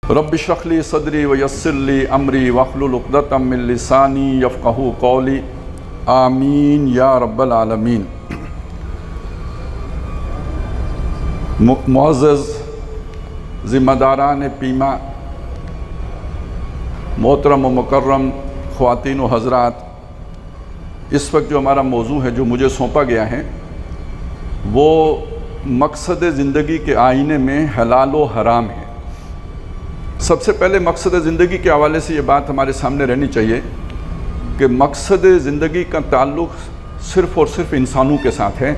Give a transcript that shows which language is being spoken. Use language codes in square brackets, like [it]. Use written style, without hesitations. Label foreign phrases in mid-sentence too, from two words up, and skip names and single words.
[ar] رب اشرح لي صدري ويسر لي أمري واحلل عقدة من لساني يفقهوا قولي آمين يا رب العالمين. [ur] معزز ذمہ داران پیما، محترم و مکرم خواتین و حضرات, اس وقت جو ہمارا موضوع ہے، جو مجھے سونپا گیا ہے، وہ مقصد زندگی کے آئینے میں حلال و حرام ہے. سب سے پہلے مقصد زندگی کے حوالے سے یہ بات ہمارے سامنے رہنی چاہیے کہ مقصد زندگی کا تعلق صرف اور صرف انسانوں کے ساتھ ہے.